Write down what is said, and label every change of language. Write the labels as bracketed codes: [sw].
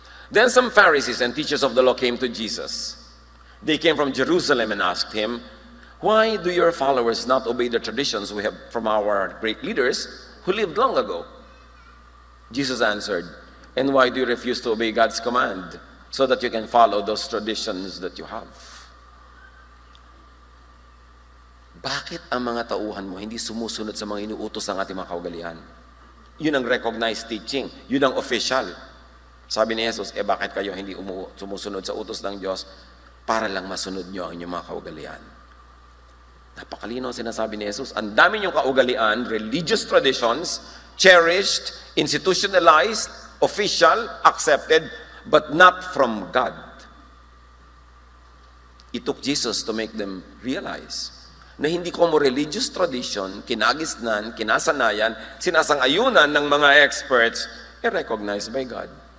[en] Then some Pharisees and teachers of the law came to Jesus. They came from Jerusalem and asked him, why do your followers not obey the traditions we have from our great leaders who lived long ago? Jesus answered, and why do you refuse to obey God's command so that you can follow those traditions that you have? [tl] Bakit ang mga tauhan mo hindi sumusunod sa mga inuutos ng ating mga kaugalian? Yun ang [en] recognized teaching. [tl] Yun ang official. Sabi ni Jesus, bakit kayo hindi sumusunod sa utos ng Diyos para lang masunod nyo ang inyong mga kaugalian? Napakalino sinasabi ni Jesus. Ang dami niyong kaugalian, [en] religious traditions, cherished, institutionalized, official, accepted, but not from God. It took Jesus to make them realize [tl] na hindi ko mo religious tradition, kinagisnan, kinasanayan, sinasang-ayunan ng mga experts, [en] recognized by God.